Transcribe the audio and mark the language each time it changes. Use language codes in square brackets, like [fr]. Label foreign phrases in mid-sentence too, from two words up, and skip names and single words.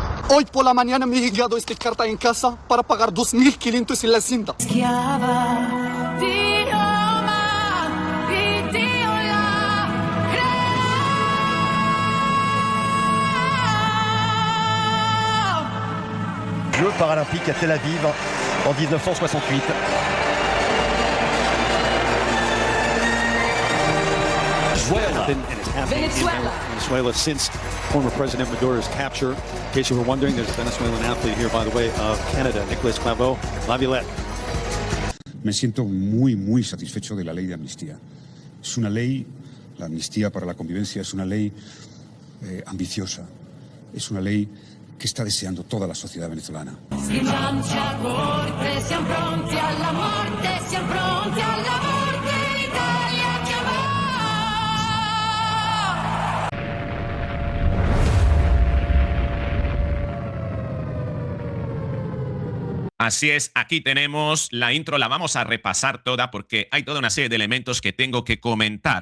[es] Hoy por la mañana me ha llegado esta carta en casa para pagar 2.500 en la Hacienda. [it] Schiava di Roma, di Dio la crea. [fr] Jeux paralympiques à Tel Aviv en 1968. [en] Venezuela since former President Maduro's capture. In case you were wondering, there's a Venezuelan athlete here, by the way, of Canada, Nicolas Claveau, Laviolette. [es] Me siento muy satisfecho de la ley de amnistía. Es una ley, la amnistía para la convivencia es una ley ambiciosa, es una ley que está deseando toda la sociedad venezolana. [it] Stringiamoci a corte, siamo pronti alla morte, siamo pronti alla morte, Italia che va. [es] Así es, aquí tenemos la intro, la vamos a repasar toda porque hay toda una serie de elementos que tengo que comentar.